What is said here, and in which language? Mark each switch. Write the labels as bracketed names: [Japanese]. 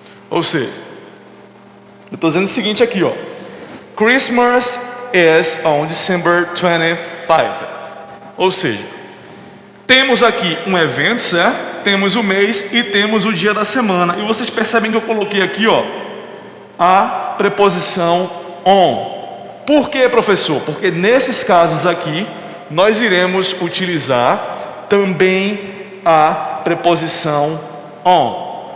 [Portuguese] Ou seja, eu estou dizendo o seguinte aqui, ó. [English] Christmas is on December 25. [Portuguese] Ou seja, temos aqui um evento, certo? Temos o mês e temos o dia da semana. E vocês percebem que eu coloquei aqui, ó, a preposição on. Por quê, professor? Porque nesses casos aqui, nós iremos utilizar também a preposição on.